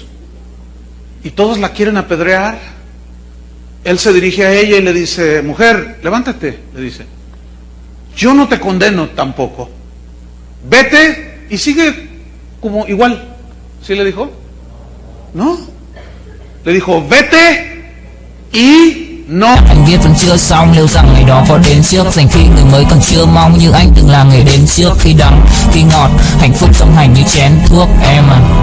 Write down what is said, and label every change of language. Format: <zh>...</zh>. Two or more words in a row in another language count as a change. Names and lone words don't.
<es>Y todos la quieren apedrear. Él se dirige a ella y le dice, mujer, levántate, le dice, yo no te condeno tampoco. Vete y sigue como igual. ¿Sí le dijo? No. Le dijo, vete y no.</es> <vi>Anh viết vẫn chưa xong, liệu rằng ngày đó có đến trước, dành khi người mới còn chưa mong như anh từng là người đến trước. Khi đắng, khi ngọt, hạnh phúc song hành như chén thuốc em à.</vi>